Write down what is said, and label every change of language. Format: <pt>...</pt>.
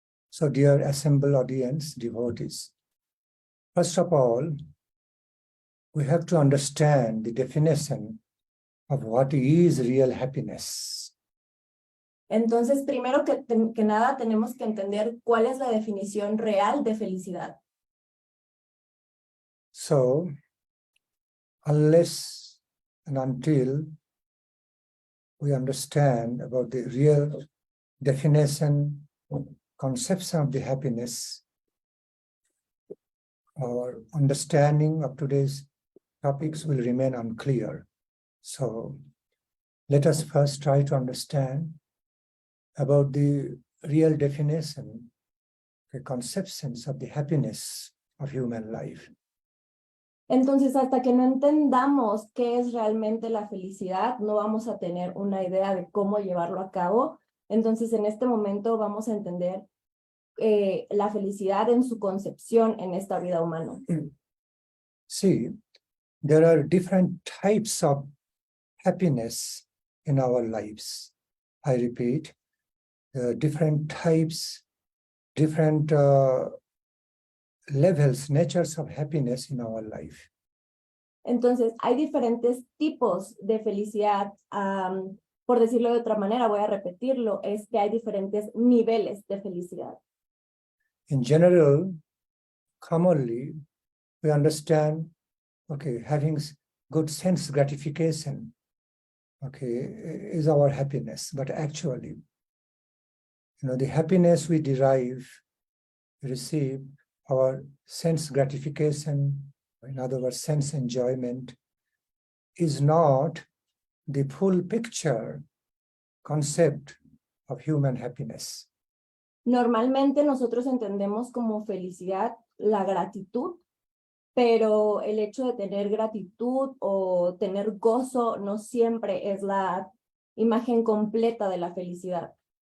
<en>So, dear assembled audience, devotees, first of all, we have to understand the definition of what is real happiness.</en> <es>Entonces, primero que nada, tenemos que entender cuál es la definición real de felicidad.</es> <en>So, unless and until we understand about the real definition, conception of the happiness, our understanding of today's topics will remain unclear. So, let us first try to understand about the real definition, the conceptions of the happiness of human life.</en> <es>Entonces, hasta que no entendamos qué es realmente la felicidad, no vamos a tener una idea de cómo llevarlo a cabo. Entonces, en este momento vamos a entender la felicidad en su concepción en esta vida humana.</es> <en>See, there are different types of happiness in our lives. I repeat, different types, different levels, natures of happiness in our life.</en> <es>Entonces, hay diferentes tipos de felicidad. Por decirlo de otra manera, voy a repetirlo, es que hay diferentes niveles de felicidad.</es> <en>In general, commonly, we understand, having good sense gratification, is our happiness. But actually, the happiness we receive, our sense gratification, in other words, sense enjoyment, is not the full picture concept of human happiness.</en> <es>Normalmente nosotros entendemos como felicidad la gratitud, pero el hecho de tener gratitud o tener gozo no siempre es la imagen completa de la felicidad.</es>